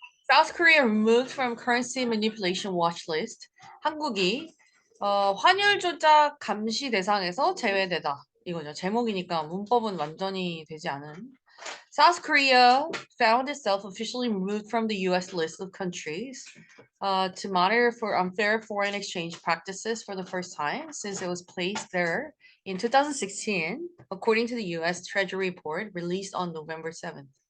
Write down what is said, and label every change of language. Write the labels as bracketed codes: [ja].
[en] South Korea removed from currency manipulation watch list. [ko] 한국이 환율 조작 감시 대상에서 제외되다. 이거죠. 제목이니까 문법은 완전히 되지 않은. [en] South Korea found itself officially removed from the U.S. list of countries to monitor for unfair foreign exchange practices for the first time since it was placed there in 2016, according to the U.S. Treasury report released on November 7th.